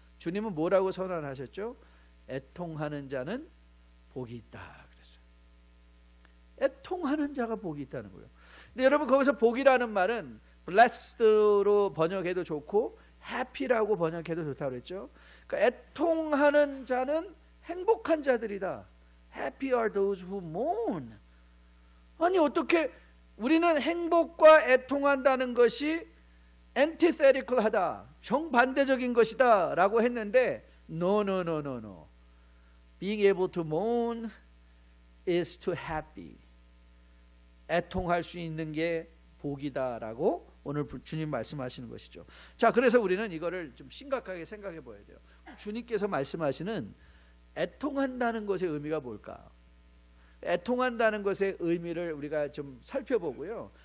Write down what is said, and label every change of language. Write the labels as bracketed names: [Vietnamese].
[Korean] 주님은 뭐라고 선언하셨죠? 애통하는 자는 복이 있다 그랬어요. 애통하는 자가 복이 있다는 거예요. 근데 여러분, 거기서 복이라는 말은 blessed로 번역해도 좋고 happy라고 번역해도 좋다고 그랬죠. 그러니까 애통하는 자는 행복한 자들이다. [English] Happy are those who mourn. [Korean] 아니, 어떻게 우리는 행복과 애통한다는 것이 antithetical하다, 정반대적인 것이다 라고 했는데 no. [English] Being able to mourn is to happy. [Korean] 애통할 수 있는 게 복이다라고 오늘 주님 말씀하시는 것이죠. 자, 그래서 우리는 이거를 좀 심각하게 생각해 봐야 돼요. 주님께서 말씀하시는 애통한다는 것의 의미가 뭘까? 애통한다는 것의 의미를 우리가 좀 살펴보고요.